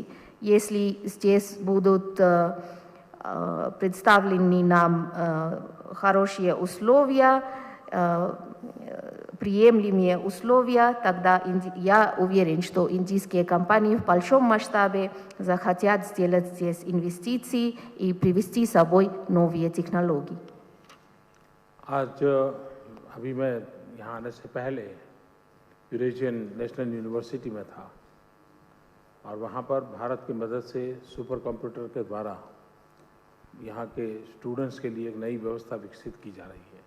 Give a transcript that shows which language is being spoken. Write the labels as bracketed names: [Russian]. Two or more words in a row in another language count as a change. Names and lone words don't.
[Russian] Если здесь будут представлены нам хорошие условия, приемлемые условия, тогда я уверен, что индийские компании в большом масштабе захотят сделать здесь инвестиции и привести с собой новые технологии. [Hindi] आज अभी मैं यहाँ आने से पहले यूरेशियन नेशनल यूनिवर्सिटी में था और वहाँ पर भारत की मदद से [English] super computer [Hindi] के द्वारा यहाँ के स्टूडेंट्स के लिए एक नई व्यवस्था विकसित की जा रही है।